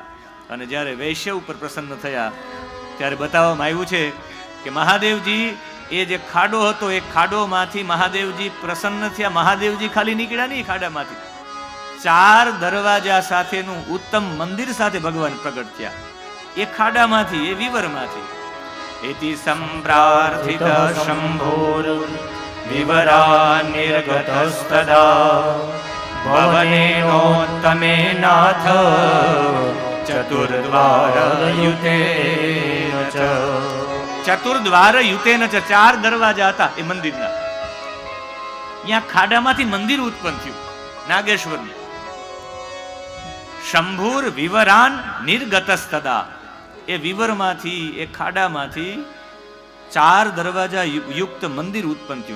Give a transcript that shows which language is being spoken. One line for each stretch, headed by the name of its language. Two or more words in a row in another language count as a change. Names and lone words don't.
Gujarati: અને જ્યારે વૈશ્ય ઉપર પ્રસન્ન થયા ત્યારે બતાવવામાં આવ્યું છે કે મહાદેવજી, એ જે ખાડો હતો એ ખાડોમાંથી મહાદેવજી પ્રસન્ન થયા. મહાદેવજી ખાલી નીકળ્યા નહીં ખાડામાંથી, 4 દરવાજા સાથેનું ઉત્તમ મંદિર સાથે ભગવાન પ્રગટ થયા એ ખાડામાંથી, એ વિવરમાંથી.
Sanskrit: इति सम्प्रार्थित शम्भोर विवरा निर्गतस्तदा भवनेनोत्तमे नाथ चतुर्द्वारयुतेन च. ચતુર્દ્વારયુતેન ચ,
Gujarati: 4 દરવાજા હતા એ મંદિરના. અહીંયા ખાડામાંથી મંદિર ઉત્પન્ન થયું નાગેશ્વરનું.
Sanskrit: શંભુર વિવરાન નિર્ગતસ્તદા,
Gujarati: એ વિવરમાંથી, એ ખાડામાંથી 4 દરવાજા યુક્ત મંદિર ઉત્પન્ન થયું.